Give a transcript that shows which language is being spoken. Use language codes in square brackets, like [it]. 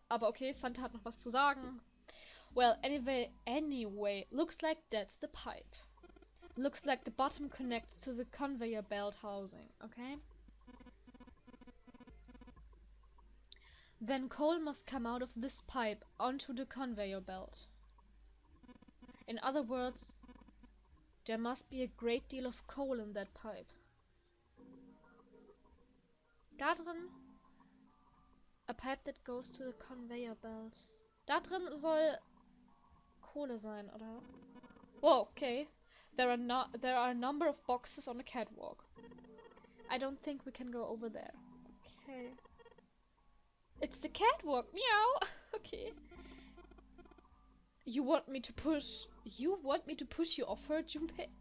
[de] Aber okay, Santa hat noch was zu sagen. [en] Well, anyway, looks like that's the pipe. Looks like the bottom connects to the conveyor belt housing, okay? Then coal must come out of this pipe onto the conveyor belt. In other words, there must be a great deal of coal in that pipe. [de] Da drin, [en] a pipe that goes to the conveyor belt. [de] Da drin soll Kohle sein, oder? Oh, okay. [en] There are a number of boxes on the catwalk. I don't think we can go over there. Okay. It's the catwalk. Meow. Okay. You want me to push you off her, Junpei?